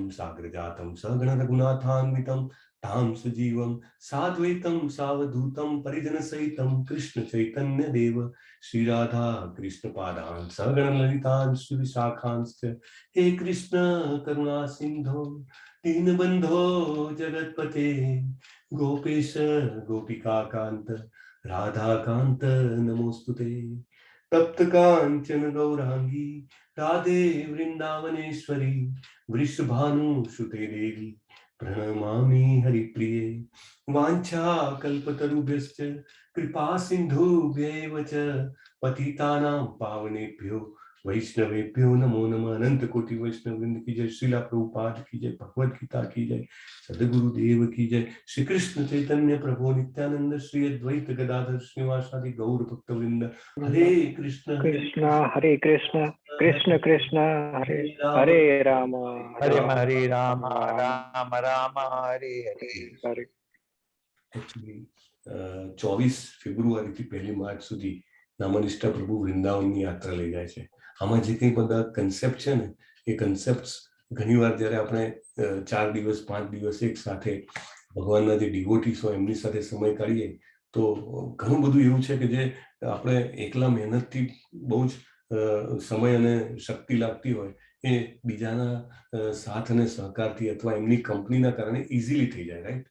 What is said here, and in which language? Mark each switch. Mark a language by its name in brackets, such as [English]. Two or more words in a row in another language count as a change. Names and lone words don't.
[Sanskrit] સાગ્રજાતમ સગણ રઘુનાથાન્વિતમ તામ સજીવમ સાદ્વૈતમ સાવધૂતમ પરિજન સહિતમ કૃષ્ણ ચૈતન્ય દેવ શ્રી રાધા કૃષ્ણ પાદાન સગણ લલિતાન શ્રી વિશાખાંશ્ચ હે કૃષ્ણ કરુણા સિંધો દીનબંધો જગતપતે ગોપેશ ગોપિકાકાંત રાધાકાંત નમોસ્તુતે. તપ્ત કાંચન ગૌરાંગી રાધે વૃંદાવનેશ્વરી વૃષભાનુ સુતે દેવી પ્रणमामि हरिप्रिये. वाञ्छा कल्पतरुभ्यश्च कृपा सिन्धुभ्यैव च पतितानां पावनेभ्यो वैष्णवेभ्यो नमो नमः. [Hindi] अनंत कोटि वैष्णव वृंद की जय. श्रीला प्रभुपाद की जय. भगवद गीता की जय. सदगुरुदेव की जय. [Sanskrit] श्री कृष्ण चैतन्य प्रभु नित्यानंद श्री अद्वैत गदाधर श्रीवासादि गौर भक्त वृंद. हरे कृष्ण कृष्ण हरे कृष्ण कृष्ण कृष्ण हरे हरे राम હરે હરે રામ રામ રામ હરે હરે. હરે. [Gujarati] એકચ્યુઅલી 24 ફેબ્રુઆરીથી 1 માર્ચ સુધી નામનિષ્ઠા પ્રભુ વૃંદાવનની યાત્રા લઈ જાય છે. આમાં જે કંઈ બધા કન્સેપ્ટ છે ને, એ કન્સેપ્ટ ઘણીવાર જ્યારે આપણે 4 દિવસ 5 દિવસ એક સાથે ભગવાનના જે ડિવોટીસ હોય એમની સાથે સમય કાઢીએ તો ઘણું બધું એવું છે કે જે આપણે એકલા મહેનતથી બહુ જ સમય અને શક્તિ લાગતી હોય એ બીજાના સાથ અને સહકારથી અથવા એમની કંપનીના કારણે ઇઝીલી થઈ જાય, રાઈટ.